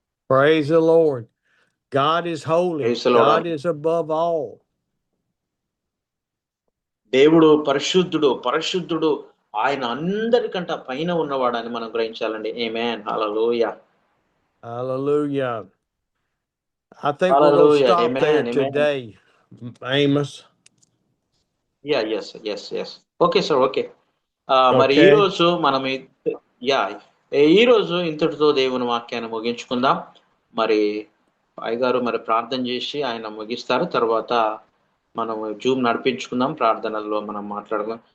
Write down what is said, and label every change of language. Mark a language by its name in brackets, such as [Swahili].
[English] Praise the Lord. God is holy. God is above all. [Telugu] దేవుడు పరిశుద్ధుడు, పరిశుద్ధుడు, ఆయన అందరికంటే పైన ఉన్నవాడని మనం గ్రహించాలండి. ఆమేన్. హల్లెలూయా. [English] Hallelujah. I think we're going to stop there today, Amos. yes. Okay, sir. Okay. [Telugu] మరి ఈ రోజు మనం యా ఈ రోజు ఇంతటితో దేవుని వాక్యాన్ని ముగించుకుందాం. మరి అయ్యగారు మరి ప్రార్థన చేసి ఆయన ముగిస్తారు. తర్వాత మనం జూమ్ నడిపించుకుందాం, ప్రార్థనల్లో మనం మాట్లాడుకుందాం.